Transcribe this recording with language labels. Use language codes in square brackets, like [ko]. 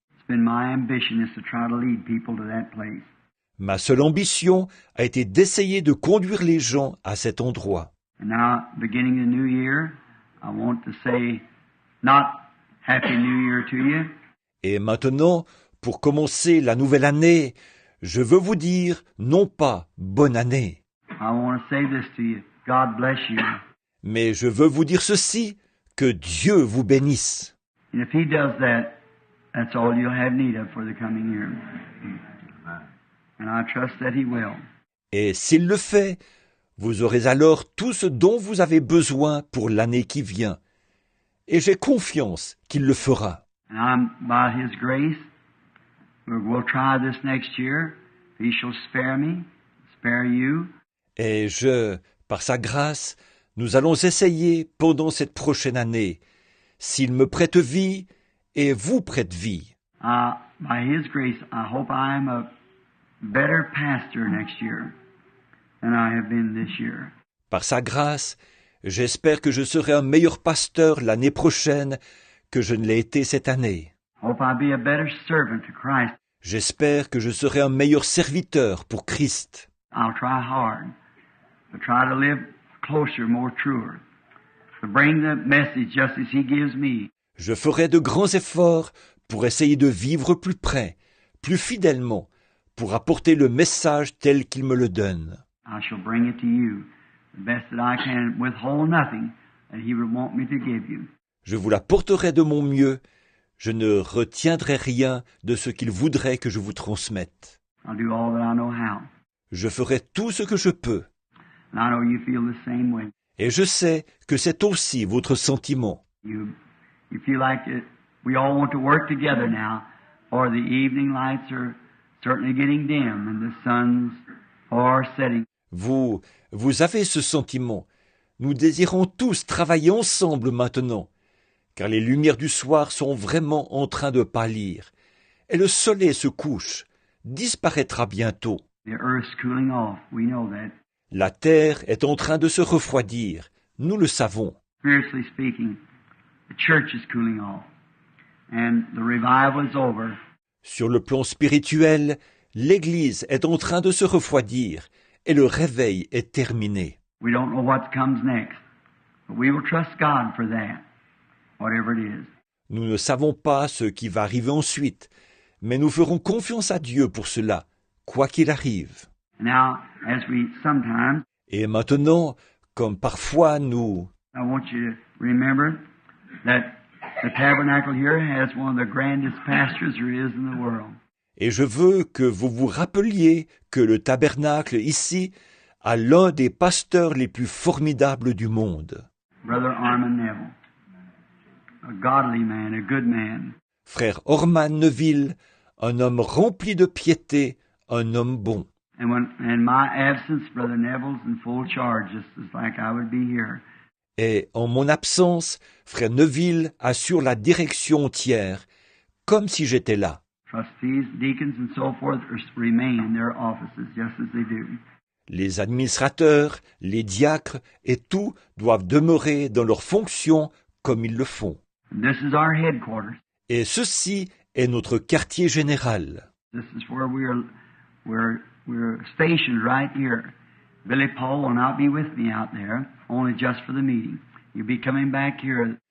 [en] It's been my ambition is to try to lead people to that place. [fr] Ma seule ambition a été d'essayer de conduire les gens à cet endroit. [en] And now, beginning the new year, I want to say not Happy New Year to you, [fr] Et maintenant, pour commencer la nouvelle année, je veux vous dire non pas bonne année, [en] I want to say this to you. God bless you. [fr] mais je veux vous dire ceci, que Dieu vous bénisse. [en] And if He does that, that's all you'll have need of for the coming year. And I trust that He will. [fr] Et s'il le fait, vous aurez alors tout ce dont vous avez besoin pour l'année qui vient. Et j'ai confiance qu'il le fera. [en] And I'm, by His grace, we'll try this next year. If He shall spare me, spare you. [fr] Et par sa grâce, nous allons essayer pendant cette prochaine année, s'il me prête vie et vous prête vie. [en] By His grace, I hope I am a better pastor next year than I have been this year. [fr] Par sa grâce, j'espère que je serai un meilleur pasteur l'année prochaine que je ne l'ai été cette année. [en] Hope I'll be a better servant to Christ. [fr] J'espère que je serai un meilleur serviteur pour Christ. [en] I'll try hard to try to live closer, more truer, to bring the message just as He gives me. [fr] Je ferai de grands efforts pour essayer de vivre plus près, plus fidèlement, pour apporter le message tel qu'il me le donne. [en] I shall bring it to you, the best that I can, withhold nothing that He would want me to give you. [fr] Je vous l'apporterai de mon mieux. Je ne retiendrai rien de ce qu'il voudrait que je vous transmette. [en] I'll do all that I know how. [fr] Je ferai tout ce que je peux. [en] And I know you feel the same way. [fr] Et je sais que c'est aussi votre sentiment. [en] You feel like we all want to work together now, or the evening lights are certainly getting dim and the sun's far setting. [fr] Vous avez ce sentiment. Nous désirons tous travailler ensemble maintenant, car les lumières du soir sont vraiment en train de pâlir, et le soleil se couche, disparaîtra bientôt. [en] The earth's cooling off, we know that. [fr] La terre est en train de se refroidir, nous le savons. [en] Spiritually speaking, the church is cooling off, and the revival is over. [fr] Sur le plan spirituel, l'Église est en train de se refroidir et le réveil est terminé. [en] We don't know what comes next, but we will trust God for that, whatever it is. [fr] Nous ne savons pas ce qui va arriver ensuite, mais nous ferons confiance à Dieu pour cela, quoi qu'il arrive. [en] Now, as we sometimes, [fr] Et maintenant, comme parfois nous... [en] I want you to remember that the tabernacle here has one of the grandest pastors there is in the world. [fr] Et je veux que vous vous rappeliez que le tabernacle ici a l'un des pasteurs les plus formidables du monde. [en] Brother Armin Neville, a godly man, a good man. [fr] Frère Orman Neville, un homme rempli de piété, un homme bon. [en] And when in my absence, Brother Neville's in full charge, just as like I would be here. [fr] Et en mon absence, frère Neville assure la direction entière, comme si j'étais là. [en] Trustees, deacons, and so forth remain in their offices just as they do. [fr] Les administrateurs, les diacres et tout doivent demeurer dans leurs fonctions comme ils le font. [en] And this is our headquarters. [fr] Et ceci est notre quartier général. [en] This is where we're stationed right here. Billy Paul will not be with me out there, only just for the meeting. You'll be coming back here.